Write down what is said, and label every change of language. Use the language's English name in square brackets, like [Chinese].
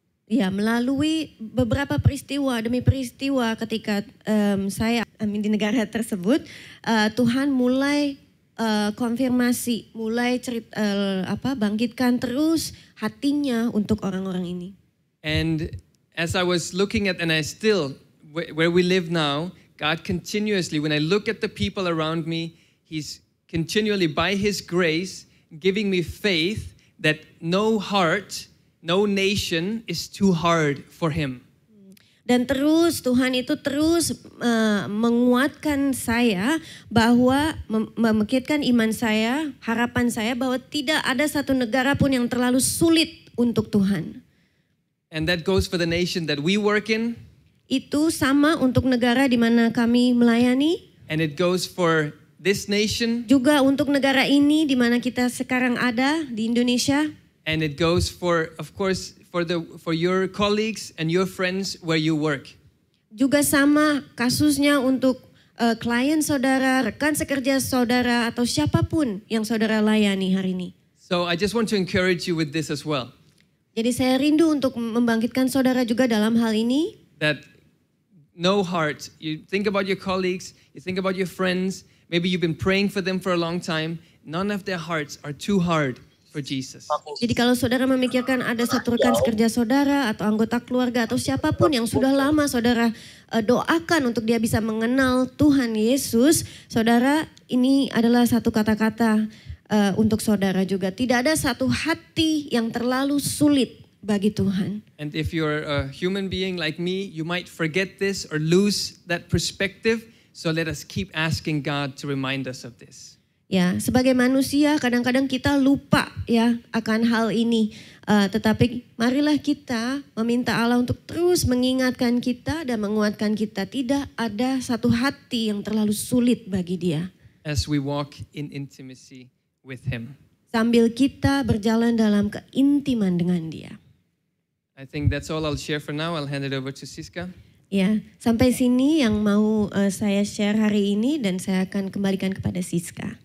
[Indonesian] Ya, melalui beberapa peristiwa demi peristiwa ketika saya di negara tersebut, Tuhan mulai konfirmasi, mulai bangkitkan terus hatinya untuk orang-orang ini. [English] And as I was looking at, and I still, where we live now, God continuously, when I look at the people around me, He's continually, by His grace, giving me faith that no heart, no nation is too hard for Him. [Indonesian] Dan terus Tuhan itu terus menguatkan saya bahwa membangkitkan iman saya, harapan saya bahwa tidak ada satu negara pun yang terlalu sulit untuk Tuhan. [English] And that goes for the nation that we work in. [Indonesian] Itu sama untuk negara di mana kami melayani. [English] And it goes for this nation. [Indonesian] Juga untuk negara ini di mana kita sekarang ada di Indonesia. [English] And it goes for, of course, for your colleagues and your friends where you work. [Indonesian] Juga sama kasusnya untuk klien saudara, rekan sekerja saudara, atau siapapun yang saudara layani hari ini. [English] So I just want to encourage you with this as well. [Indonesian] Jadi saya rindu untuk membangkitkan saudara juga dalam hal ini. [English] That no heart, you think about your colleagues, you think about your friends, maybe you've been praying for them for a long time, none of their hearts are too hard for Jesus. [Indonesian] Jadi kalau saudara memikirkan ada satu rekan sekerja saudara atau anggota keluarga atau siapapun yang sudah lama saudara doakan untuk dia bisa mengenal Tuhan Yesus, saudara, ini adalah satu kata-kata untuk saudara juga. Tidak ada satu hati yang terlalu sulit bagi Tuhan. [English] And if you're a human being like me, you might forget this or lose that perspective. So let us keep asking God to remind us of this. [Indonesian] Ya, sebagai manusia kadang-kadang kita lupa ya akan hal ini. Tetapi marilah kita meminta Allah untuk terus mengingatkan kita dan menguatkan kita. Tidak ada satu hati yang terlalu sulit bagi Dia. [English] As we walk in intimacy with Him. [Indonesian] Sambil kita berjalan dalam keintiman dengan Dia. [English] I think that's all I'll share for now. I'll hand it over to Siska. [Indonesian] Ya, sampai sini yang mau saya share hari ini dan saya akan kembalikan kepada Siska.